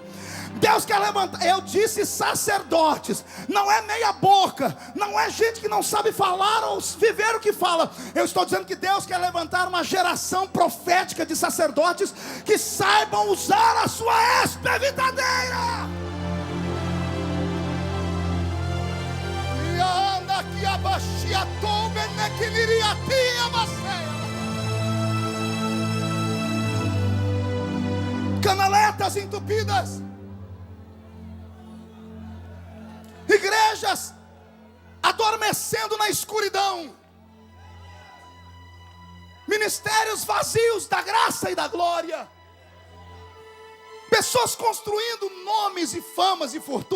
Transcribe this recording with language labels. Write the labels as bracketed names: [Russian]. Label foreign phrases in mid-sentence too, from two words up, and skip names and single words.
[Portuguese] Deus quer levantar, eu disse sacerdotes, não é meia boca, não é gente que não sabe falar ou viver o que fala. Eu estou dizendo que Deus quer levantar uma geração profética de sacerdotes que saibam usar a sua espevitadeira. E anda aqui abaixia tombe nequiliria tia baceia. Canaletas entupidas. Igrejas adormecendo na escuridão. Ministérios vazios da graça e da glória. Pessoas construindo nomes e famas e fortunas.